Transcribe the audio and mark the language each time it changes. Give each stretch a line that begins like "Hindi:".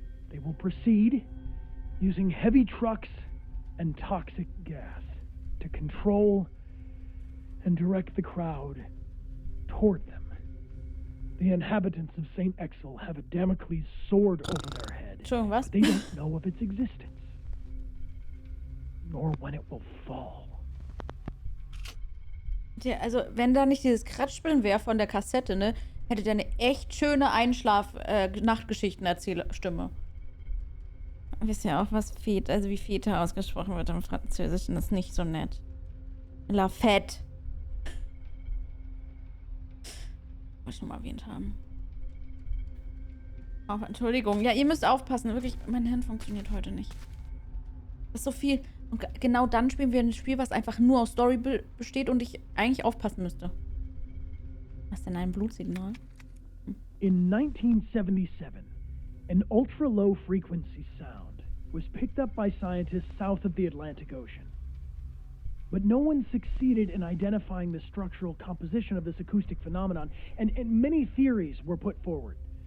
English: They will proceed using heavy trucks and toxic gas to control and direct the crowd toward them. The inhabitants of St. Exel have a Damocles sword over their head. But they don't know of its existence, nor when it will fall.
German: Ja, also, wenn da nicht dieses Kratschspielen wäre von der Kassette, ne, hätte der eine echt schöne Nachtgeschichten-Erzählerstimme. Wisst ihr auch, was Fete, also wie Fete ausgesprochen wird im Französischen, ist nicht so nett. La Fête. Muss ich schon mal erwähnt haben. Auch, Entschuldigung. Ja, ihr müsst aufpassen. Wirklich, mein Hirn funktioniert heute nicht. Das ist so viel. Und genau dann spielen wir ein Spiel, was einfach nur aus Story besteht und ich eigentlich aufpassen müsste. Was ist denn ein Blutsignal?
English: In 1977, an ultra-low frequency sound was picked up by scientists south of the Atlantic Ocean. But no one succeeded in identifying the structural composition of this acoustic phenomenon, and many theories were put forward.